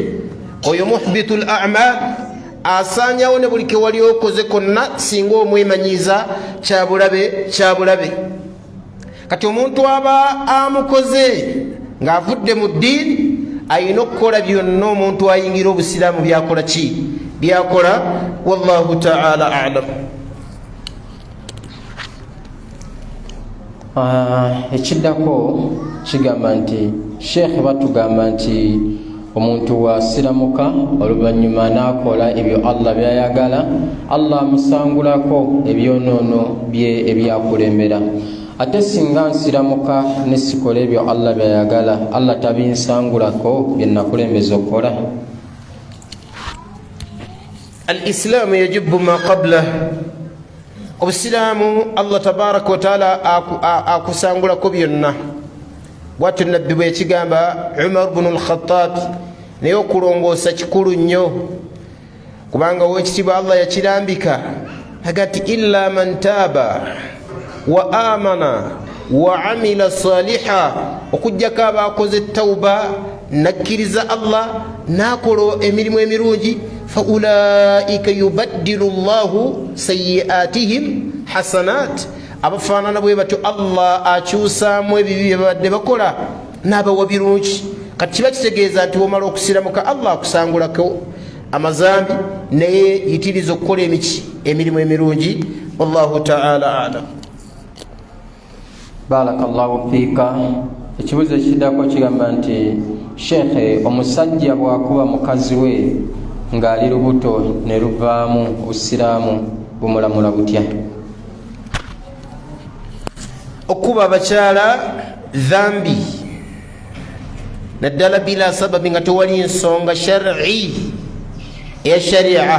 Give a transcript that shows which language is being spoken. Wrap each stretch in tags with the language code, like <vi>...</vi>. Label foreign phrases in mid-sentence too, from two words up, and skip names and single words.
<lg>Oyo</lg> <ar>محبط الأعمال,</ar> <lg>asaanyawo ne buli ke wali okoze konna singa omwemanyiza kyabulabe. Kati omuntu aba amukoze ng'avudde mu ddiini, ayina okukola byonna omuntu ayingira obusiraamu byakola ki? Byakola.</lg> <ar>والله تعالى أعلم.</ar> <lg>Ekiddako kigamba nti Sheikh batugamba nti omuntu wasiramuka oluvannyuma n'akola ebyo Allah byayagala, Allah amusangulako ebyonoono bye ebyakulembera. Ate singa nsiramuka nesikola ebyo Allah byayagala, Allah tabinsangulako bye nakulembeza okukola?</lg> <ar>الإسلام يجب ما قبله.</ar> <lg>Obusiraamu Allah</lg> <ar>تبارك وتعالى</ar> <lg>akusangulako byonna. Bwatyo nabbi bwe yakigamba Umar ibn al-Khattab, naye okulongoosa kikulu nnyo kubanga owekitiibwa Allah yakirambika agati</lg> <ar>إلا من تاب وآمن وعمل صالحا,</ar> <lg>okujjako abakoze tawba nakkiriza Allah nakola emirimu emirungi,</lg> <ar>فأولئك يبدل الله سيئاتهم حسنات,</ar> <lg>abafaanana bwe batyo Allah akyusaamu ebibi bye babadde bakola n'abawa birungi. Kati kiba kitegeeza nti womala okusiramuka Allah akusangulako amazambi naye yitiriza okukola emirimu emirungi.</lg> <ar>والله تعالى أعلم. بارك الله فيك.</ar> <lg>Ekibuzo ekiddako kigamba nti Sheikh, omusajja bw'akuba mukazi we ng'ali lubuto ne luvaamu obusiraamu bumulamula butya? Okuba abakyala dhambi naddala</lg> <ar>بلا سبب</ar> <lg>nga tewali ensonga shar'i eya sharia.</lg>